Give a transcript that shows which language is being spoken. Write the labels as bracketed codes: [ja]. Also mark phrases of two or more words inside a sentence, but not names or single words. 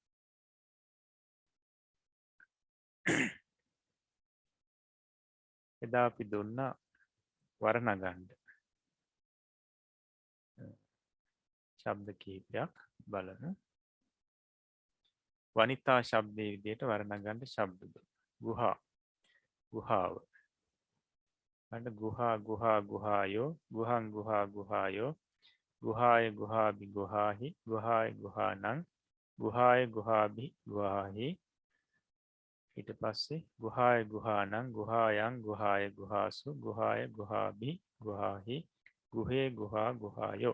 [si] එදා අපි දුන්නා වර්ණ ගන්න ශබ්ද කිහිපයක් බලමු. වනිතා ශබ්දයේ විදිහට වර්ණ ගන්න ශබ්ද. [pi] ගුහා [si] ගුහාව. අන්න [pi] ගුහා ගුහා ගුහායෝ ගුහං ගුහා ගුහායෝ ගුහාය ගුහාබි ගුහාහි ගුහාය ගුහානං ගුහාය ගුහාබි ගුහාහි. [si] ඊට පස්සේ [pi] ගුහාය ගුහානං ගුහායන් ගුහාය ගුහාසු ගුහාය ගුහාබි ගුහාහි ගුහේ ගුහා ගුහායෝ.